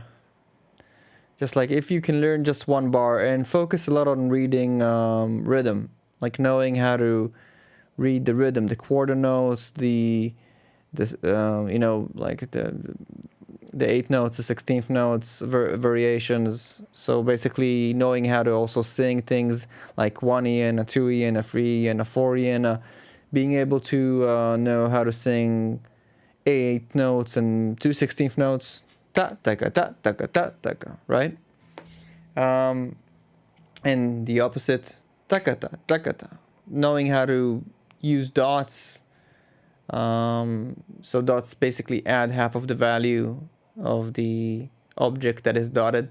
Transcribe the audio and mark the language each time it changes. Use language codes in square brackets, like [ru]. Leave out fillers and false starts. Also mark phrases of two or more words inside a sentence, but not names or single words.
[en] Just like if you can learn just one bar, and focus a lot on reading rhythm, like knowing how to read the rhythm, the quarter notes, you know, like the 8th notes, the 16th notes, variations. So basically knowing how to also sing things like 1E and a 2E and a 3E and a 4E, and being able to know how to sing 8 notes and 2 16th notes, ta taka ta taka ta taka, right? And the opposite, takata takata. Knowing how to use dots. So dots basically add half of the value of the object that is dotted.